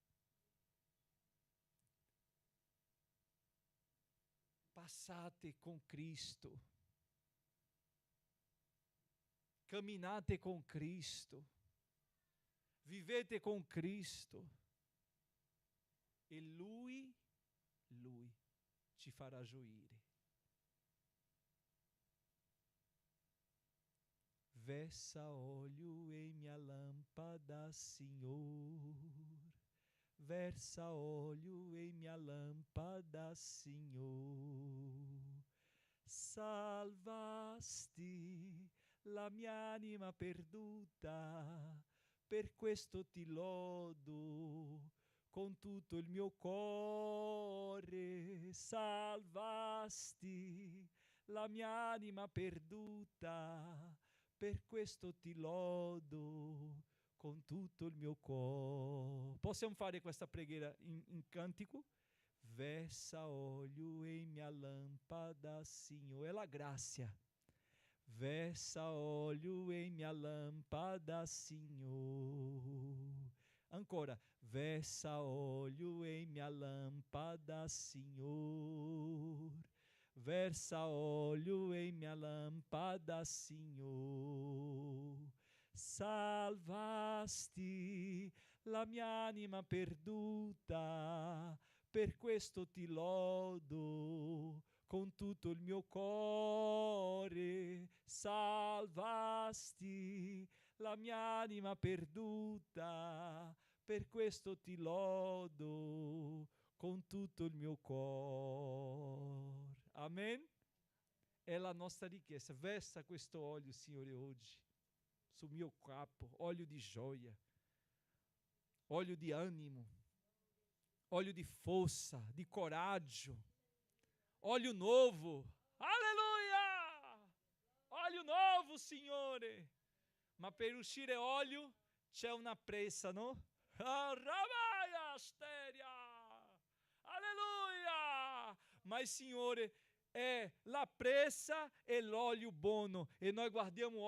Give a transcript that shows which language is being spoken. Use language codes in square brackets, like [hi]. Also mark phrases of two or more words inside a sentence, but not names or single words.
[it] Passate con Cristo, camminate con Cristo, vivete con Cristo e Lui ci farà gioire. [pt] Versa óleo em minha lâmpada, Senhor. Versa óleo em minha lâmpada, Senhor. [it] salvasti la mia anima perduta, per questo ti lodo con tutto il mio cuore. Salvasti la mia anima perduta, per questo ti lodo con tutto il mio cuore. Possiamo fare questa preghiera in cantico? [pt] Versa olio em minha lâmpada, Senhor. É a graça. Versa óleo em minha lâmpada, Senhor. [it] Ancora. [pt] Versa óleo em minha lâmpada, Senhor. Versa óleo em minha lâmpada, Senhor. [it] Salvasti la mia anima perduta, per questo ti lodo con tutto il mio cuore. Salvasti la mia anima perduta, per questo ti lodo con tutto il mio cuore. Amen? È la nostra richiesta. Versa questo olio, Signore, oggi sul mio capo, olio di gioia, olio di animo, olio di força, di coraggio, [pt] óleo novo, aleluia, óleo novo, [it] Signore, ma per uscire olio c'è una pressa, no? Alleluia, mas Signore, é la pressa e l'olio buono, e noi guardiamo óleo